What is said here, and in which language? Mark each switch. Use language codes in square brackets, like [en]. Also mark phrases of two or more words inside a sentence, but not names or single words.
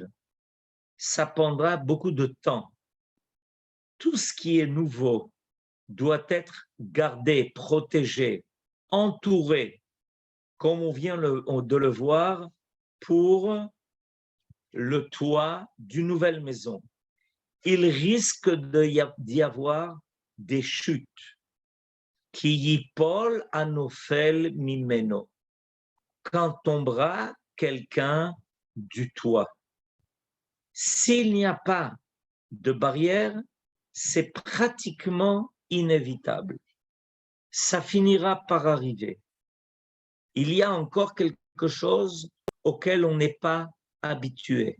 [fr] Ça prendra beaucoup de temps. Tout ce qui est nouveau doit être gardé, protégé, entouré, comme on vient de le voir pour le toit d'une nouvelle maison. Il risque d'y avoir des chutes. [he] כי יפול הנופל ממנו. [fr] Quand tombera quelqu'un du toit. S'il n'y a pas de barrière, c'est pratiquement inévitable. Ça finira par arriver. Il y a encore quelque quelque chose auquel on n'est pas habitué.